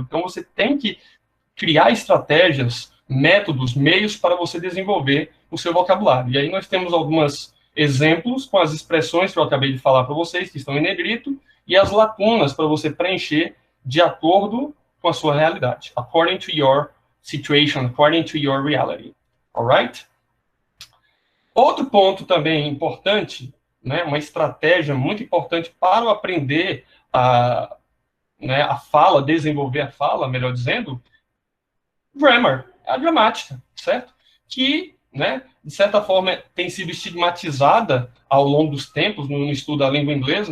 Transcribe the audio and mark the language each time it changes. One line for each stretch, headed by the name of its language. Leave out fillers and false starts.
Portuguese: Então, você tem que criar estratégias, métodos, meios para você desenvolver o seu vocabulário. E aí nós temos alguns exemplos com as expressões que eu acabei de falar para vocês, que estão em negrito, e as lacunas para você preencher de acordo com a sua realidade.
English: According to your situation, according to your reality. Alright?
Portuguese: Outro ponto também importante, né, uma estratégia muito importante para o aprender a fala, desenvolver a fala, melhor dizendo, grammar, a gramática, certo? Que, né, de certa forma, tem sido estigmatizada ao longo dos tempos no estudo da língua inglesa.